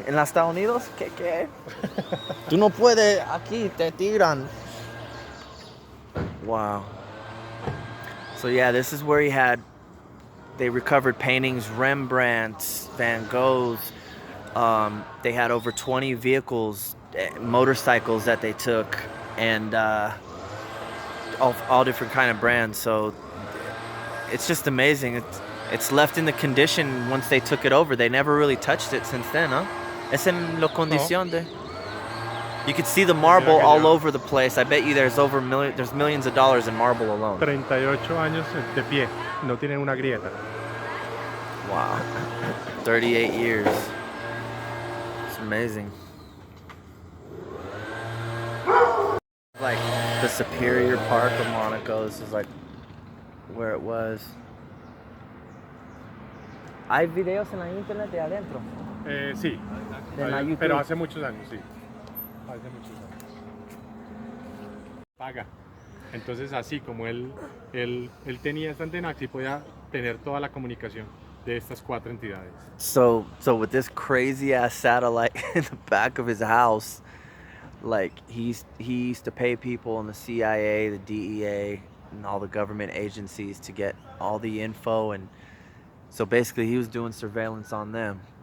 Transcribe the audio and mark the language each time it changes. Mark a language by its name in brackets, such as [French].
[Spanish] En los Estados Unidos, ¿qué? Tú no puedes, aquí te tiran. Wow. [English] So yeah, this is where they recovered paintings, Rembrandts, Van Goghs. They had over 20 vehicles, motorcycles that they took, and all different kind of brands. So it's just amazing. It's left in the condition once they took it over. They never really touched it since then, huh? [Spanish] Es en lo condición de... [English] You could see the marble all over the place. I bet you there's millions of dollars in marble alone. [Spanish] 38 años de pie, no tienen una grieta. [English] Wow. 38 years. It's amazing. Like the Superior Park of Monaco. This is like where it was. [Spanish] ¿Hay videos en la internet de adentro? Sí, pero hace muchos años, sí. Hace muchos años. Paga. Entonces así como él tenía esta antena, así podía tener toda la comunicación de estas 4 entidades. [English] So with this crazy ass satellite in the back of his house, like he used to pay people in the CIA, the DEA, and all the government agencies to get all the info, and so basically he was doing surveillance on them.